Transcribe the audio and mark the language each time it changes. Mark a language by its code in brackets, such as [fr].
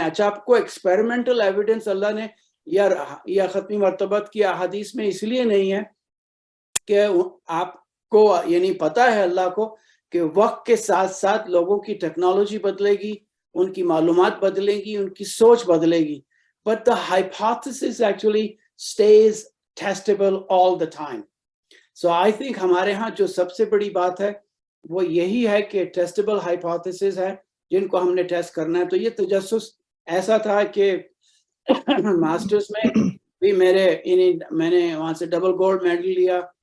[ur] اچھا آپ کو ایکسپیریمنٹل ایویڈنس اللہ نے یا ختمی مرتبت کی احادیث میں اس لیے نہیں ہے کہ آپ کو یعنی پتہ ہے اللہ کو کہ وقت کے ساتھ ساتھ لوگوں کی ٹیکنالوجی بدلے گی, ان کی معلومات بدلے گی, ان کی سوچ بدلے گی. [en] But the hypothesis actually stays testable all the time. So I think [ur] ہمارے ہاں جو سب سے بڑی بات ہے وہ یہی ہے کہ ٹیسٹیبل ہائپوتھیسز ہے جن کو ہم نے ٹیسٹ کرنا ہے. تو یہ تجسس ایسا تھا کہ ماسٹرز میں بھی میں نے وہاں سے ڈبل گولڈ میڈل لیا.